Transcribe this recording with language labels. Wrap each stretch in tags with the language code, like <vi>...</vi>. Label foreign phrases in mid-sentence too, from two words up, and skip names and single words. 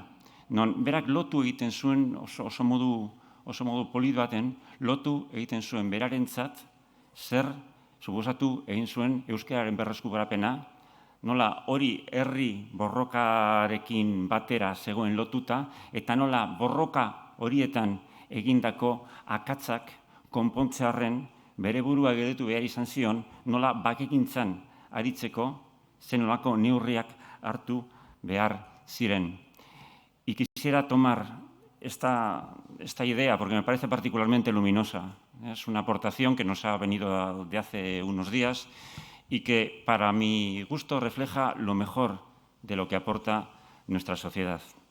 <eu>Non berak lotu egiten zuen oso modu polit baten, lotu egiten zuen berarentzat zer suposatu egin zuen euskararen berreskugarapena, nola hori herri borrokarekin batera zegoen lotuta, eta nola borroka horietan egindako akatzak konpontzearren bere burua gelditu behar izan zion, nola bakegintzan aritzeko zenolako neurriak hartu behar ziren.</eu> <es>Y quisiera tomar esta idea, porque me parece particularmente luminosa. Es una aportación que nos ha venido de hace unos días y que, para mi gusto, refleja lo mejor de lo que aporta nuestra sociedad.</es>